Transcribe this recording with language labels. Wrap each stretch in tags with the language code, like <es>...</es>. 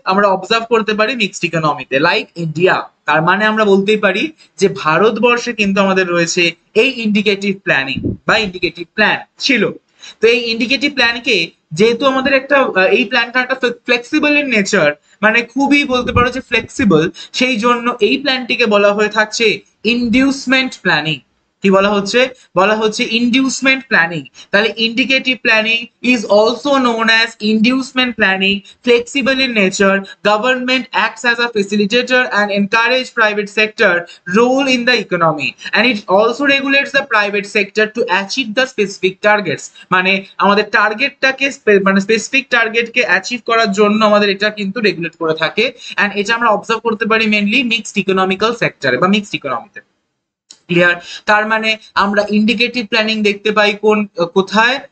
<bn>আমরা অবজার্ভ করতে পারি মিক্সড ইকোনমিতে, লাইক ইন্ডিয়া। তার মানে আমরা বলতেই পারি যে ভারতবর্ষে কিন্তু আমাদের রয়েছে এই ইন্ডিকেটিভ প্ল্যানিং বা ইন্ডিকেটিভ প্ল্যান ছিল। তো এই ইন্ডিকেটিভ প্ল্যানকে, যেহেতু আমাদের একটা এই প্ল্যানটা একটা ফ্লেক্সিবল ইন নেচার, মানে খুবই বলতে পারো যে ফ্লেক্সিবল, সেই জন্য এই প্ল্যানটিকে বলা হয়ে থাকছে ইনডিউসমেন্ট প্ল্যানিং। কি বলা হচ্ছে? বলা হচ্ছে ইনডিউসমেন্ট প্ল্যানিং।</bn> <en>তাহলে indicative planning is also known as inducement planning, flexible in nature, government acts as a facilitator and encourage private sector role in the economy, and it also regulates the private sector to achieve the specific targets।</en> <bn>মানে আমাদের টার্গেটটাকে, মানে specific টার্গেটকে achieve করার জন্য আমাদের এটা কিন্তু regulate করে থাকে। এন্ড এটা আমরা অবজার্ভ করতে পারি মেইনলি মিক্সড ইকোনমিক্যাল সেক্টরে বা মিক্সড ইকোনমিতে। ক্লিয়ার? তার মানে আমরা ইন্ডিকেটিভ প্ল্যানিং দেখতে পাই কোথায়?</bn>